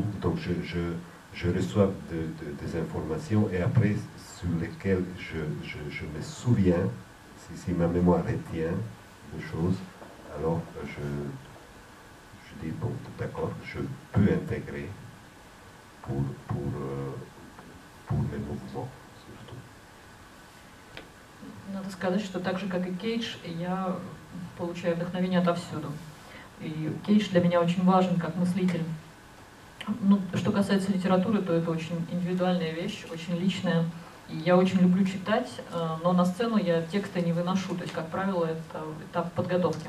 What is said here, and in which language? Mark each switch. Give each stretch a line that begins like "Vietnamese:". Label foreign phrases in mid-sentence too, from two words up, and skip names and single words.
French: Donc je reçois des informations, et après, sur lesquelles je me souviens, si ma mémoire retient de choses, alors je dis, bon, d'accord, je peux intégrer pour mes mouvements, surtout.
Russian: Надо сказать, что так же, как и Кейдж, я получаю вдохновение отовсюду. И Кейдж для меня очень важен как мыслитель. Ну, что касается литературы, то это очень индивидуальная вещь, очень личная. И я очень люблю читать, но на сцену я тексты не выношу, то есть, как правило, это этап подготовки.